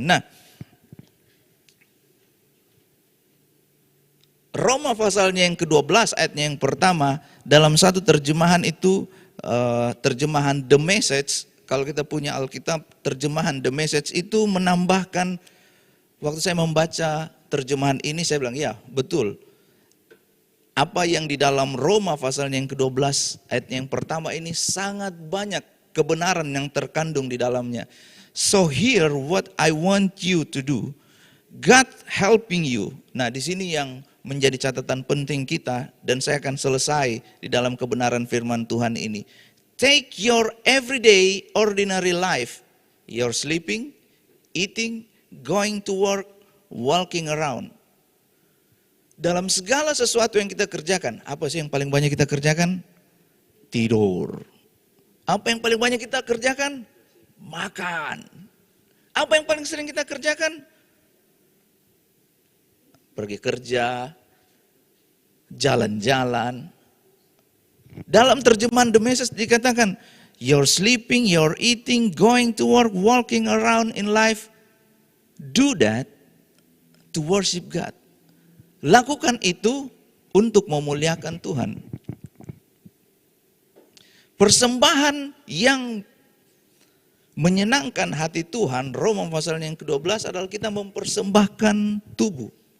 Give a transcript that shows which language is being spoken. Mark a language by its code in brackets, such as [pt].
[id] Nah, Roma pasalnya yang ke-12 ayatnya yang pertama, dalam satu terjemahan itu, terjemahan The Message, kalau kita punya Alkitab, terjemahan The Message itu menambahkan, waktu saya membaca terjemahan ini saya bilang, ya betul. Apa yang di dalam Roma pasalnya yang ke-12 ayatnya yang pertama ini sangat banyak kebenaran yang terkandung di dalamnya. [en] So here what I want you to do. God helping you. [id] Nah, di sini yang menjadi catatan penting kita, dan saya akan selesai di dalam kebenaran firman Tuhan ini. [en] Take your everyday ordinary life. You're sleeping, eating, going to work, walking around. [id] Dalam segala sesuatu yang kita kerjakan, apa sih yang paling banyak kita kerjakan? Tidur. Apa yang paling banyak kita kerjakan? Makan. Apa yang paling sering kita kerjakan? Pergi kerja, jalan-jalan. Dalam terjemahan The Message dikatakan, [en] you're sleeping, you're eating, going to work, walking around in life. Do that to worship God. [id] Lakukan itu untuk memuliakan Tuhan. Persembahan yang menyenangkan hati Tuhan, Roma pasal yang ke-12 adalah kita mempersembahkan tubuh.